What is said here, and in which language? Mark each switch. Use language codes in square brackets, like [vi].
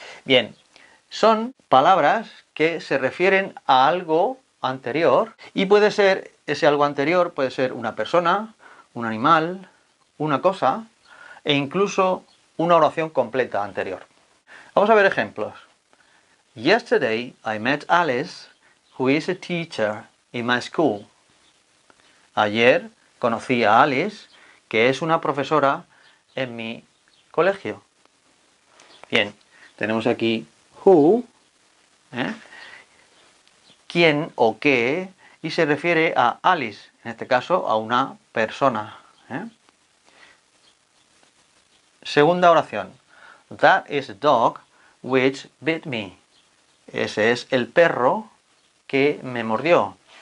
[es] Bien, son palabras que se refieren a algo anterior, y puede ser, ese algo anterior puede ser una persona, un animal, una cosa, e incluso una oración completa anterior. Vamos a ver ejemplos. [en] Yesterday I met Alice, who is a teacher in my school. [es] Ayer conocí a Alice, que es una profesora en mi colegio. Bien, tenemos aquí who, quién o qué, y se refiere a Alice, en este caso a una persona. Segunda oración. [en] That is a dog which bit me. [es] Ese es el perro que me mordió.